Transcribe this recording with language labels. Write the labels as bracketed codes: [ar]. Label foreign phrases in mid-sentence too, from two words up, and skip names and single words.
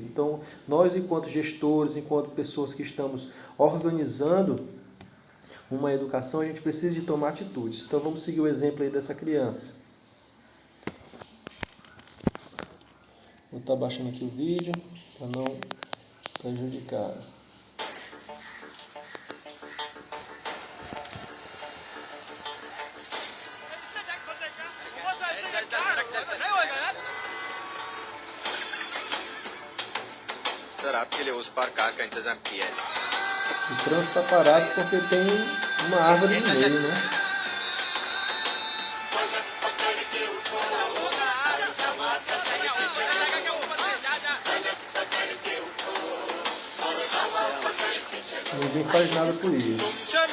[pt] Então, nós enquanto gestores, enquanto pessoas que estamos organizando uma educação, a gente precisa de tomar atitudes. Então, vamos seguir o exemplo aí dessa criança. Vou estar baixando aqui o vídeo para não prejudicar. [hi] सर आपके लिए उस पार कार का इंतजाम किया है। [pt] O trânsito está parado porque tem uma árvore no meio, né? Ninguém faz nada por isso.